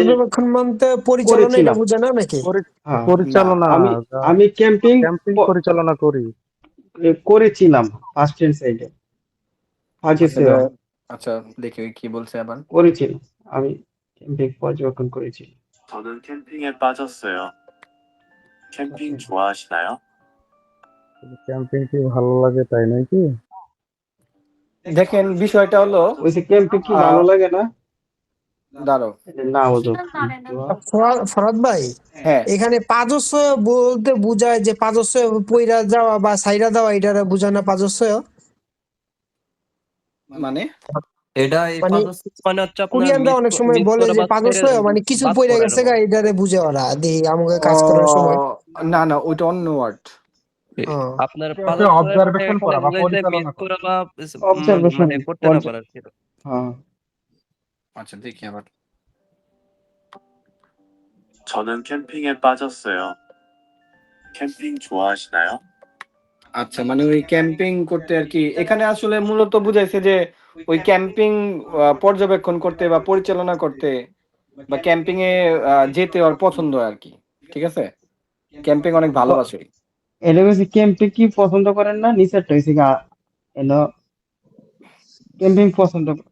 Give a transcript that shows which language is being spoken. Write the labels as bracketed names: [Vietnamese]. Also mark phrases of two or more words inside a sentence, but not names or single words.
[Bangla] পর্যবেক্ষণ মানতে পরিচালনা এটা বুঝে না নাকি? হ্যাঁ, পরিচালনা। আমি ক্যাম্পিং পরিচালনা করেছিলাম, [English] first tense [Bangla] এইটা। আচ্ছা দেখি কি বলছে আবার। করেছিলাম, আমি ক্যাম্পিং পর্যবেক্ষণ করেছি। [Korean] 저는 캠핑에 빠졌어요. 캠핑 좋아하시나요? [Bangla] ক্যাম্পিং কি ভালো লাগে তাই নাকি? দেখেন বিষয়টা হলো, ওইসে ক্যাম্পিং কি ভালো লাগে না? দাঁড়াও না বুঝো। [Korean] 쉬는 날에는 [Bangla] ফরাদ ভাই, হ্যাঁ এখানে পাজস্য বলতে বুঝায় যে পাজস্য পইরা যাওয়া বা সাইরা দেওয়া, এটা বুঝায় না পাজস্য? মানে এটা এই মানে পাজস্য মানে হচ্ছে আপনার কোরিয়ানরা অনেক সময় বলে যে পাজস্য মানে কিছু পইরা গেছে গা, এটারে বুঝে ওরা দেখি আমাকে কাজ করার সময়। না না, ওইটা অন্য ওয়ার্ড। আপনার অবজারভেশন করা বা পরিচালনা করা বা অবজারভেশন মানে করতে না পারা। হ্যাঁ, আচ্ছা দেখি আবার। [Korean] 저는 캠핑에 빠졌어요. 캠핑 좋아하시나요? [Bangla] আচ্ছা মানে ওই ক্যাম্পিং করতে আর কি, এখানে আসলে মূলত বুঝাইছে যে ওই ক্যাম্পিং পর্যবেক্ষণ করতে বা পরিচালনা করতে বা ক্যাম্পিং এ যেতে ওর পছন্দ আর কি। ঠিক আছে, ক্যাম্পিং অনেক ভালোবাসে। এটা হচ্ছে ক্যাম্পিং কি পছন্দ করেন না, নিচেরটা হইছে গা এনো ক্যাম্পিং পছন্দ